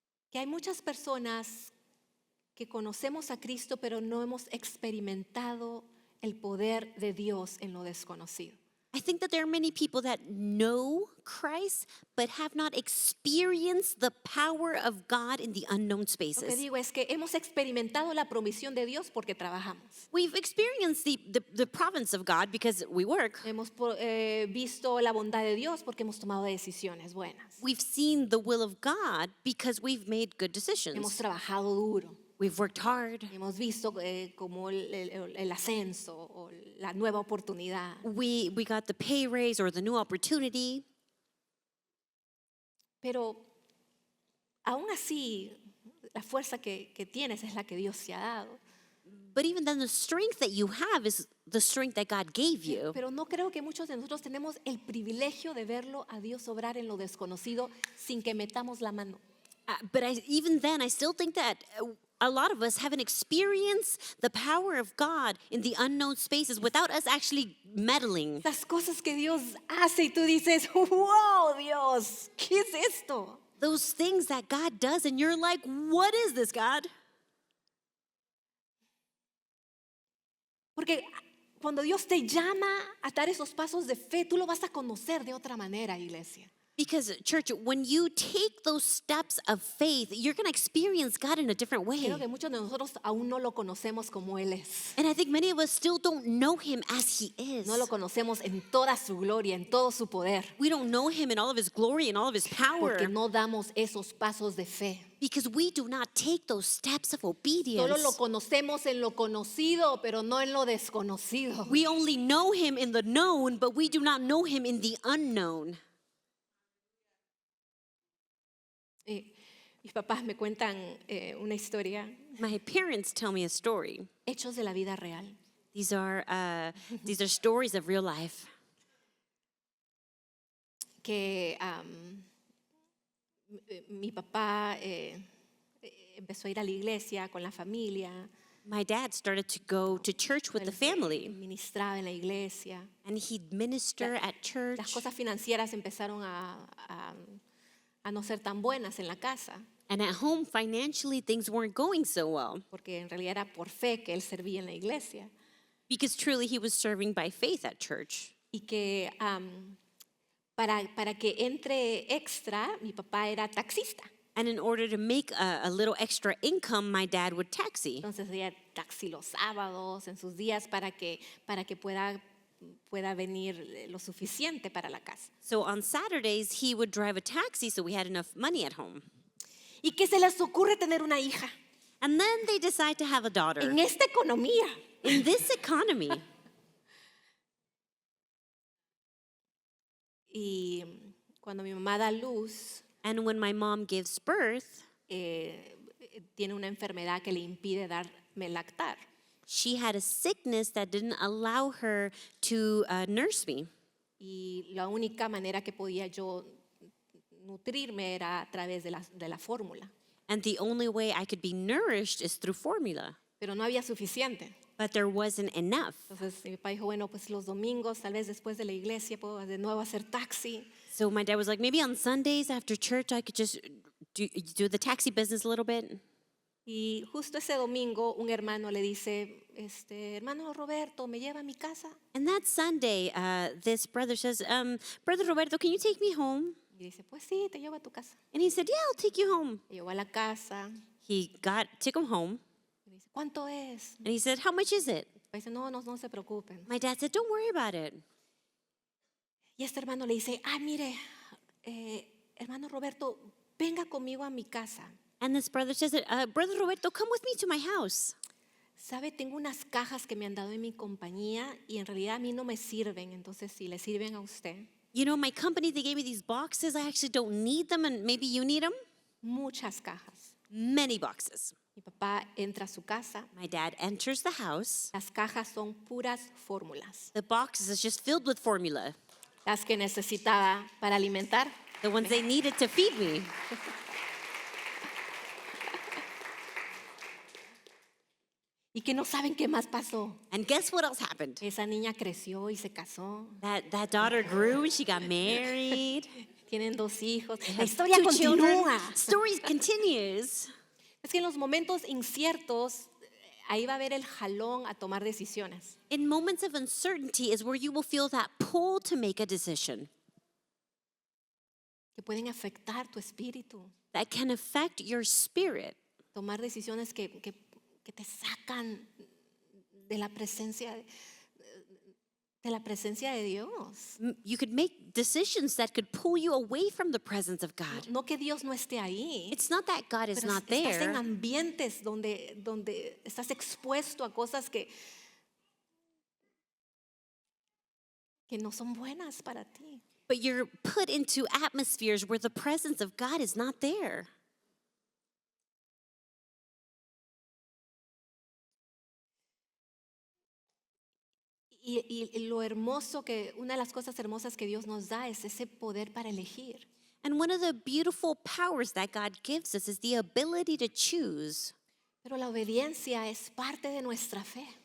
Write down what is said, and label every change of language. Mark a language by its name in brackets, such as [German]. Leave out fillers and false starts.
[Spanish] que hay muchas personas que conocemos a Cristo, pero no hemos experimentado el poder de Dios en lo desconocido. [English] that there are many people that know Christ but have not experienced the power of God in the unknown [Spanish] Lo que [English] spaces. [Spanish] digo es que hemos experimentado la provisión de Dios porque trabajamos. [English] We've experienced the providence of God because we work. [Spanish] Hemos visto la bondad de Dios porque hemos tomado decisiones buenas. [English] We've seen the will of God because we've made good [Spanish] Hemos [English] decisions. [Spanish] trabajado duro. [English] We've worked hard. [Spanish] Hemos visto como el ascenso o la nueva oportunidad. [English] We got the pay raise or the new opportunity. [Spanish] Pero aún así, la fuerza que tienes es la que Dios te ha dado. [English] But even then, the strength that you have is the strength that God gave you. [Spanish] Pero no creo que muchos de nosotros tenemos el privilegio de verlo a Dios obrar en lo desconocido sin que metamos la mano. [English] But even then, I still think that a lot of us haven't experienced the power of God in the unknown spaces without us actually meddling. [Spanish] Las cosas que Dios hace y tú dices, wow, Dios, ¿qué es esto? [English] Those things that God does, and you're like, what is this, God? [Spanish] Porque cuando Dios te llama a dar esos pasos de fe, tú lo vas a conocer de otra manera, iglesia. [English] Because, church, when you take those steps of faith, you're going to experience God in a different way. [Spanish] Creo que muchos de nosotros aún no lo conocemos como Él es. [English] And I think many of us still don't know him as he is. [Spanish] No lo conocemos en toda su gloria, en todo su poder. [English] We don't know him in all of his glory and all of his power [Spanish] Porque no damos esos pasos de fe. [English] because we do not take those steps of obedience. [Spanish] Solo lo conocemos en lo conocido, pero no en lo desconocido. [English] We only know him in the known, but we do not know him in the unknown. [Spanish] Mis papás me cuentan una historia, [English] My parents tell me a story. [Spanish] hechos de la vida real. [English] These are stories of real life. [Spanish] Que mi papá empezó a ir a la iglesia con la familia, [English] My dad started to go to church with the family, [Spanish] ministraba en la iglesia. [English] and he'd minister at [Spanish] Las [English] church. [Spanish] cosas financieras empezaron a no ser tan buenas en la casa, [English] And at home, financially, things weren't going so well [Spanish] porque en realidad era por fe que él servía en la iglesia. [English] because truly he was serving by faith at church. [Spanish] y que para que entre extra, mi papá era taxista. [English] And in order to make a little extra income, my dad would taxi. [Spanish] Entonces ella taxi los sábados, en sus días, para que pueda venir lo suficiente para la casa. [English] So on Saturdays, he would drive a taxi so we had enough money at home. [Spanish] ¿Y qué se les ocurre tener una hija? [English] And then they decide to have a daughter. [Spanish] En esta economía. [English] In this economy. [Spanish] Y cuando mi mamá da luz, [English] And when my mom gives birth, [Spanish] tiene una enfermedad que le impide darme lactar. [English] she had a sickness that didn't allow her to nurse me. [Spanish] Y la única manera que podía yo nutrirme era a través de la fórmula. [English] And the only way I could be nourished is through formula. [Spanish] Pero no había suficiente. [English] But there wasn't enough. [Spanish] Entonces mi papá dijo, bueno, pues los domingos, tal vez después de la iglesia, puedo de nuevo hacer taxi. [English] So my dad was like, maybe on Sundays after church, I could just do the taxi business a little bit. [Spanish] Y justo ese domingo un hermano le dice, hermano Roberto, ¿me lleva a mi casa? [English] And that Sunday, this brother says, Brother Roberto, can you take me home? [Spanish] Y dice, pues sí, te llevo a tu casa. [English] And he said, yeah, I'll take you home. [Spanish] Me llevó a la casa. [English] He took him home. [Spanish] Y dice, ¿cuánto es? [English] And he said, how much is it? [Spanish] Y dice, no se preocupen. [English] My dad said, don't worry about it. [Spanish] Y este hermano le dice, mire, hermano Roberto, venga conmigo a mi casa. [English] And this brother says, Brother Roberto, come with me to my house. [Spanish] Sabe, tengo unas cajas que me han dado en mi compañía y en realidad a mí no me sirven, entonces si le sirven a usted. [English] You know, my company, they gave me these boxes. I actually don't need them, and maybe you need them. [Spanish] Muchas cajas. [English] Many boxes. [Spanish] Mi papá entra a su casa. [English] My dad enters the house. [Spanish] Las cajas son puras fórmulas. [English] The boxes is just filled with formula, [Spanish] Las que necesitaba para alimentar. [English] the ones they needed to feed me. [Spanish] Y que no saben qué más pasó. [English] And guess what else happened? [Spanish] Esa niña creció y se casó. [English] That daughter grew and she got married. [Spanish] Tienen 2 hijos. [English] They [Spanish] La [English] have [Spanish] historia [English] 2 children. [Spanish] continúa. [English] Story continues. [Spanish] Es que en los momentos inciertos, ahí va a haber el jalón a tomar decisiones. [English] In moments of uncertainty is where you will feel that pull to make a decision [Spanish] Que pueden afectar tu espíritu. [English] that can affect your spirit. [Spanish] Tomar decisiones que te sacan de la presencia de Dios. [English] You could make decisions that could pull you away from the presence of God. [Spanish] No que Dios no esté ahí. [English] It's not that God is [Spanish] Pero [English] not [Spanish] estás en [English] there, [Spanish] ambientes donde estás expuesto a cosas que no son buenas para ti. [English] but you're put into atmospheres where the presence of God is not there. [Spanish] Y lo hermoso una de las cosas hermosas que Dios nos da es ese poder para elegir. [English] And one of the beautiful powers that God gives us is the ability to choose. [Spanish] Pero la obediencia es parte de nuestra fe.